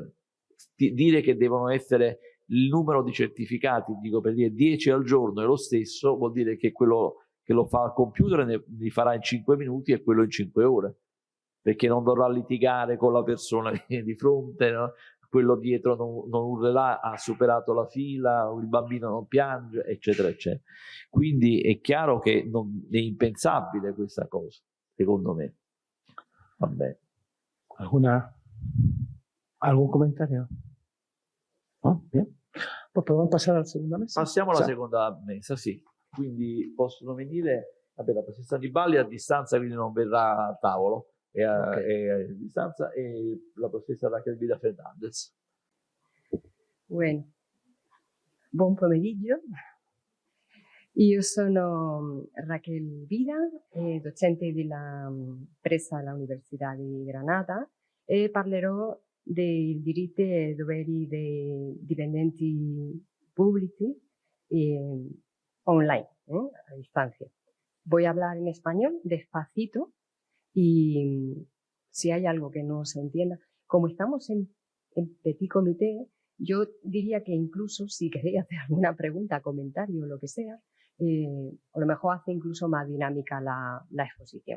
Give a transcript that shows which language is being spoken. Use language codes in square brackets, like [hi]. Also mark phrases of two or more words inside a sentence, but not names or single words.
[it] Dire che devono essere il numero di certificati, dico per dire 10 al giorno è lo stesso, vuol dire che quello che lo fa al computer li farà in 5 minuti e quello in 5 ore, perché non dovrà litigare con la persona di fronte, no? Quello dietro non urlerà, ha superato la fila, il bambino non piange, eccetera, eccetera. Quindi è chiaro che è impensabile questa cosa, secondo me. Vabbè. [es] ¿Algún comentario? ¿No? Bien. Pues podemos [it] passare alla seconda messa? Passiamo alla seconda messa, sì. Quindi possono venire, vabbè, la presenza di Bali a distanza, quindi non verrà a tavolo, è a distanza, e la professoressa Raquel Vida Fernandez. [es] Bueno, [it] buon pomeriggio. Io sono Raquel Vida, docente della presso l'Università di Granada, e parlerò dei diritti e doveri dei dipendenti pubblici online, [es] a distancia. Voy a hablar en español despacito y si hay algo que no se entienda, como estamos en [fr] petit comité, [es] yo diría que incluso si queréis hacer alguna pregunta, comentario o lo que sea, a lo mejor hace incluso más dinámica la exposición.